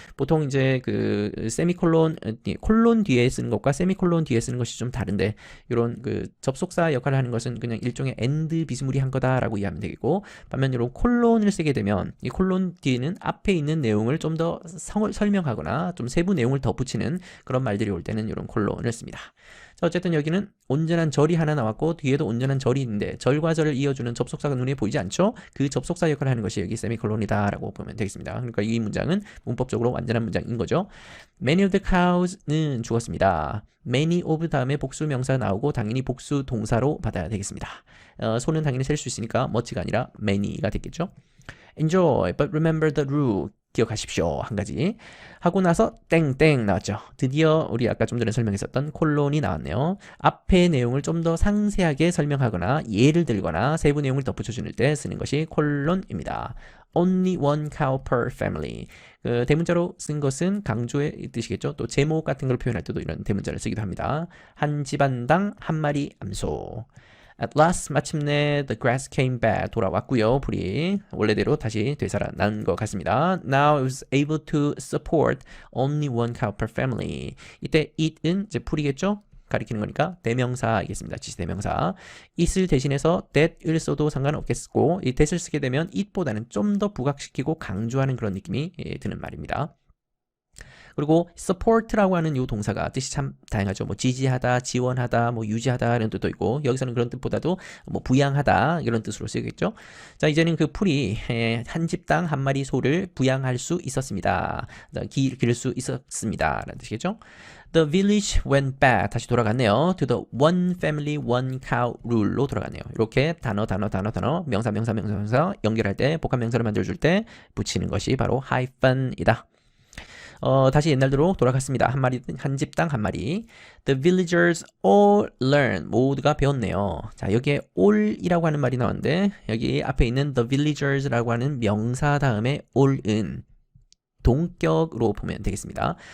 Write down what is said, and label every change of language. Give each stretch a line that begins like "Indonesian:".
Korean: 보통 이제 그 세미콜론 콜론 뒤에 쓰는 것과 세미콜론 뒤에 쓰는 것이 좀 다른데 이런 그 접속사 역할을 하는 것은 그냥 일종의 and 비스무리한 거다라고 이해하면 되겠고 반면 이런 콜론을 쓰게 되면 이 콜론 뒤에는 앞에 있는 내용을 좀 더 설명하거나 좀 세부 내용을 덧붙이는 그런 말들이 올 때는 이런 콜론을 씁니다. 자, 어쨌든 여기는 온전한 절이 하나 나왔고 뒤에도 온전한 절이 있는데 절과 절을 이어주는 접속사가 눈에 보이지 않죠? 그 접속사 역할을 하는 것이 여기 세미콜론이다라고 보면 되겠습니다. 그러니까 이 문장은 문법적으로 완전한 문장인 거죠.
English: Many of the cows는
Korean: 죽었습니다. Many of 다음에 복수 명사가 나오고 당연히 복수 동사로 받아야 되겠습니다. 소는 당연히 셀 수 있으니까 much가 아니라 many가 되겠죠.
English: Enjoy, but remember the rule.
Korean: 기억하십시오. 한 가지. 하고 나서 땡땡 나왔죠. 드디어 우리 아까 좀 전에 설명했었던 콜론이 나왔네요. 앞의 내용을 좀 더 상세하게 설명하거나 예를 들거나 세부 내용을 덧붙여주는 때 쓰는 것이 콜론입니다.
English: Only one cow per family.
Korean: 그 대문자로 쓴 것은 강조의 뜻이겠죠. 또 제목 같은 걸 표현할 때도 이런 대문자를 쓰기도 합니다. 한 집안당 한 마리 암소.
English: At last
Korean: 마침내
English: the grass came back
Korean: 돌아왔고요. 풀이 원래대로 다시 되살아난 것 같습니다.
English: Now it was able to support only one cow per family.
Korean: 이때 it은 이제 풀이겠죠? 가리키는 거니까 대명사이겠습니다. 지시대명사. it을 대신해서 that을 써도 상관없겠고 이 that을 쓰게 되면 it보다는 좀 더 부각시키고 강조하는 그런 느낌이 드는 말입니다. 그리고 support라고 하는 이 동사가 뜻이 참 다양하죠. 뭐 지지하다, 지원하다, 뭐 유지하다 이런 뜻도 있고 여기서는 그런 뜻보다도 뭐 부양하다 이런 뜻으로 쓰이겠죠. 자, 이제는 그 풀이 한 집당 한 마리 소를 부양할 수 있었습니다. 기를 수 있었습니다. 라는 뜻이겠죠.
English: The village went back.
Korean: 다시 돌아갔네요.
English: To the one family, one cow rule로
Korean: 돌아갔네요. 이렇게 단어, 명사 연결할 때 복합 명사를 만들어줄 때 붙이는 것이 바로 hyphen이다. 다시 옛날대로 돌아갔습니다. 한 집당 한 마리.
English: The villagers all learn.
Korean: 모두가 배웠네요. 자, 여기에 all이라고 하는 말이 나왔는데 여기 앞에 있는 the villagers라고 하는 명사 다음에 all은 동격으로 보면 되겠습니다.